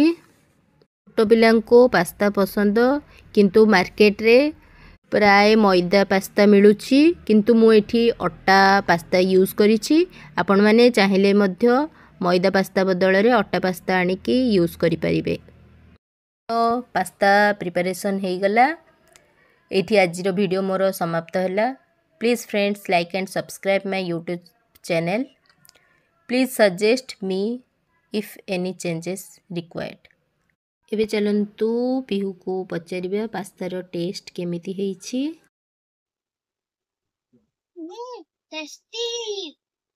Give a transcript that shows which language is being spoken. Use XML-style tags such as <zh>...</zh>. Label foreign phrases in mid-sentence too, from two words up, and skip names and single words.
<or>ଛୋଟ ପିଲାଙ୍କ କୁ ପାସ୍ତା ପସନ୍ଦ, କିନ୍ତୁ ମାର୍କେଟ ରେ ପ୍ରାୟ ମଇଦା ପାସ୍ତା ମିଳୁଛି, କିନ୍ତୁ ମୁଁ ଏଠି ଅଟା ପାସ୍ତା ୟୁଜ କରିଛି। ଆପଣ ମାନେ ଚାହିଁଲେ ମଧ୍ୟ ମଇଦା ପାସ୍ତା ବଦଳ ରେ ଅଟା ପାସ୍ତା ଆଣି କି ୟୁଜ କରି ପାରିବେ। ତ</or> <en>pasta preparation</en> <or>ହେଇ ଗଲା। ଏଠି ଆଜିର ଭିଡିଓ ମୋର ସମାପ୍ତ ହେଲା।</or> <en>Please friends like and subscribe my YouTube channel. Please suggest me if any changes required.</en> <or>ଏବେ ଚାଲନ୍ତୁ ପିହୁ କୁ ପଚାରିବା ପାସ୍ତାର ଟେଷ୍ଟ କେମିତି ହେଉଛି।</or> <en>Tasty.</en>